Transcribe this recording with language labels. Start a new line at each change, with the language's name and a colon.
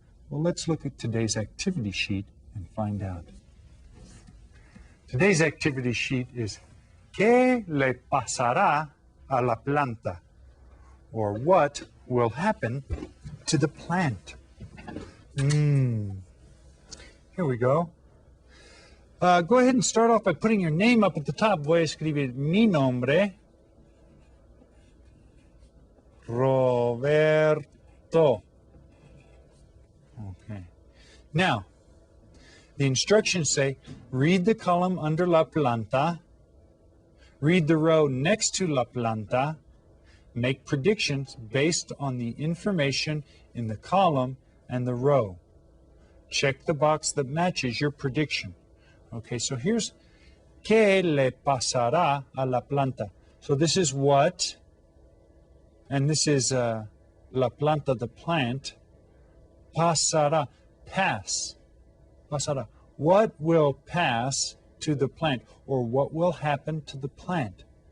English: Well, let's look at today's activity sheet and find out. Today's activity sheet is
Spanish: ¿Qué le pasará a la planta?
English: Or what will happen to the plant? Here we go. Go ahead and start off by putting your name up at the top.
Spanish: Voy a escribir mi nombre, Roberto.
English: Okay. Now, the instructions say, read the column under la planta, read the row next to la planta, make predictions based on the information in the column and the row. Check the box that matches your prediction. Okay, so here's
Spanish: ¿Qué le pasará a la planta?
English: So this is what, and this is la planta, the plant. Pasará, pass. Pasará. What will pass to the plant, or what will happen to the plant?